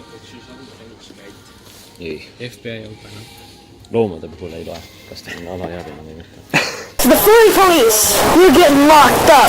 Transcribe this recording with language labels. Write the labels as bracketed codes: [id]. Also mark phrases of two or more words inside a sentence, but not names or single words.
[et] ei , [en] FBI open up. [et] loomade puhul ei loe , kas ta on alaealine või mitte . [en] The furry police! You're getting locked up!